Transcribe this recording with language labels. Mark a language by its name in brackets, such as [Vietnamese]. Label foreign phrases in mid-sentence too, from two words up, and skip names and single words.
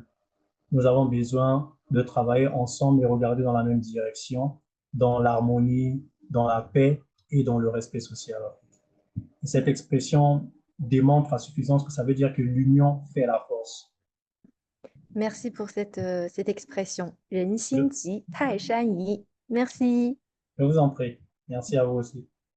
[French] Nous avons besoin de travailler ensemble et regarder dans la même direction, dans l'harmonie, dans la paix et dans le respect social. Et cette expression démontre à suffisance que ça veut dire que l'union fait la force. Merci pour cette expression. [Chinese] 人心 [French] Je, [Chinese] 急泰山移. [French] Merci. je vous en prie. Merci à vous aussi.